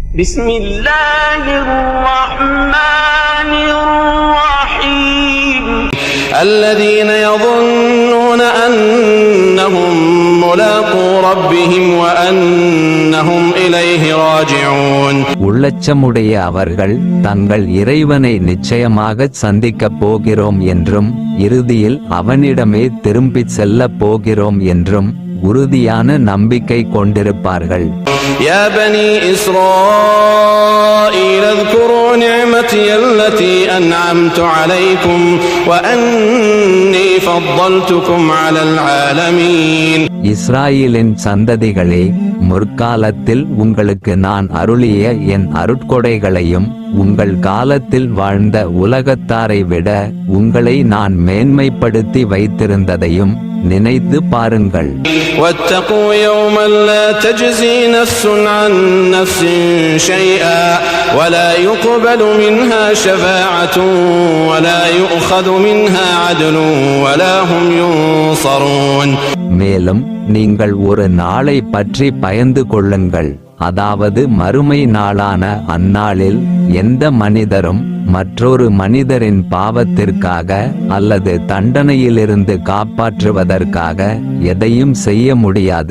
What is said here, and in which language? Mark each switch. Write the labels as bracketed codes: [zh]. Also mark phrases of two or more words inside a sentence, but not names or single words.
[ar] بسم الله الرحمن الرحيم الذين يظنون أنهم ملاقو ربهم وأنهم إليه راجعون. [ta] உள்ளச்சமுடைய அவர்கள் தங்கள் இறைவனை நிச்சயமாக சந்திக்கப் போகிறோம் என்றும் இறுதியில் அவனிடமே திரும்பிச் செல்லப் போகிறோம் என்றும் உறுதியான நம்பிக்கை கொண்டிருப்பார்கள். [ar] يا بني إسرائيل اذكروا نعمتي التي أنعمت عليكم وأني فضلتكم على العالمين. [ta] இஸ்ராயேலின் சந்ததிகளே, முற்காலத்தில் உங்களுக்கு நான் அருளிய என் அருட்கொடைகளையும் உங்கள் காலத்தில் வாழ்ந்த உலகத்தாரை விட உங்களை நான் மேன்மைப்படுத்தி வைத்திருந்ததையும் நினைத்து பாருங்கள். [ar] واتقوا يوما لا تجزي نفس عن نفس شيئا ولا يقبل منها شفاعة ولا يؤخذ منها عدل ولا هم ينصرون. [ta] மேலும் நீங்கள் ஒரு நாளை பற்றி பயந்து கொள்ளுங்கள். அதாவது மறுமை நாளான அந்நாளில் எந்த மனிதரும் மற்றொரு மனிதரின் பாவத்திற்காக அல்லது தண்டனையிலிருந்து காப்பாற்றுவதற்காக எதையும் செய்ய முடியாது.